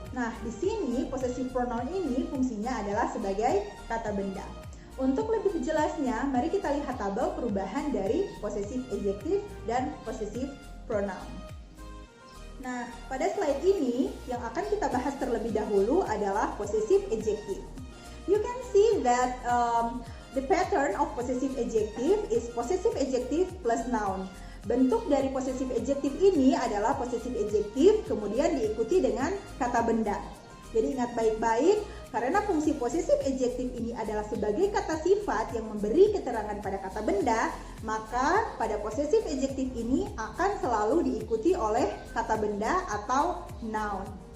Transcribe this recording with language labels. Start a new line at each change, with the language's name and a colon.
Indonesian: Nah, di sini possessive pronoun ini fungsinya adalah sebagai kata benda. Untuk lebih jelasnya, mari kita lihat tabel perubahan dari possessive adjective dan possessive pronoun. Nah, pada slide ini yang akan kita bahas terlebih dahulu adalah possessive adjective.
English: You can see that the pattern of possessive adjective is possessive adjective plus noun.
Indonesian: Bentuk dari possessive adjective ini adalah possessive adjective kemudian diikuti dengan kata benda. Jadi ingat baik-baik, karena fungsi possessive adjective ini adalah sebagai kata sifat yang memberi keterangan pada kata benda, maka pada possessive adjective ini akan selalu diikuti oleh kata benda atau noun.